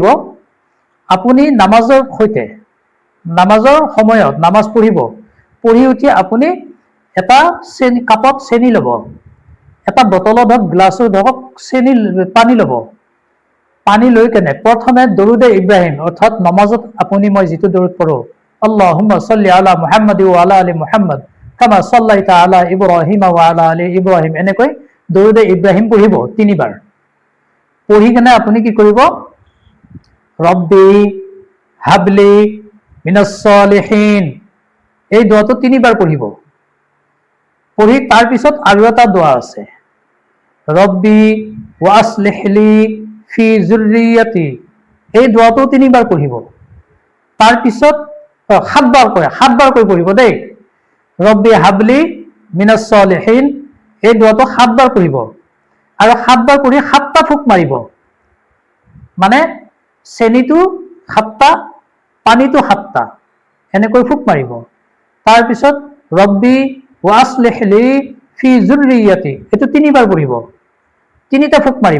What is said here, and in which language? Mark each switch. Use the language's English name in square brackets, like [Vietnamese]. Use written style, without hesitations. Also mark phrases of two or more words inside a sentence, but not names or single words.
[Assamese] আপুনি নামাজৰ সময়ত নামাজ পঢ়িব, পঢ়ি উঠি আপুনি এটা কাপত চেনি ল'ব, এটা বটলত হওক, গ্লাছত হওক, পানী ল'ব। পানী লৈ কেনে প্ৰথমে দৰুদে ইব্ৰাহিম, অৰ্থাৎ নমাজত আপুনি মই যিটো দৰুদ পঢ়ো, [Arabic] اللهم صل على محمد وعلى آل محمد كما صليت على إبراهيم وعلى آل إبراهيم, [Assamese] এনেকৈ দৰুদে ইব্ৰাহিম পঢ়িব 3 বাৰ। পঢ়ি কেনে আপুনি কি কৰিব? [Arabic] رب هب لي من الصالحين, [Assamese] এই দোৱাটো 3 বাৰ পঢ়িব। পঢ়ি তাৰ পিছত আৰু এটা দোৱা আছে, [Arabic] رب وأصلح لي في ذريتي, [Assamese] এই দোৱাটো 3 বাৰ পঢ়িব। তাৰ পিছত 7 বাৰকৈ পঢ়িব দেই। [Arabic] رب هب لي من الصالحين, [Assamese] এই দোৱাটো 7 বাৰ পঢ়িব, আৰু 7 বাৰ পঢ়ি 7টা ফুক মাৰিব। মানে চেনিটো 7টা, পানীটো 7টা, এনেকৈ ফুক মাৰিব। তাৰপিছত [Arabic] رب وأصلح لي في ذريتي, [Assamese] এইটো 3 বাৰ পঢ়িব, 3টা ফুক মাৰিব।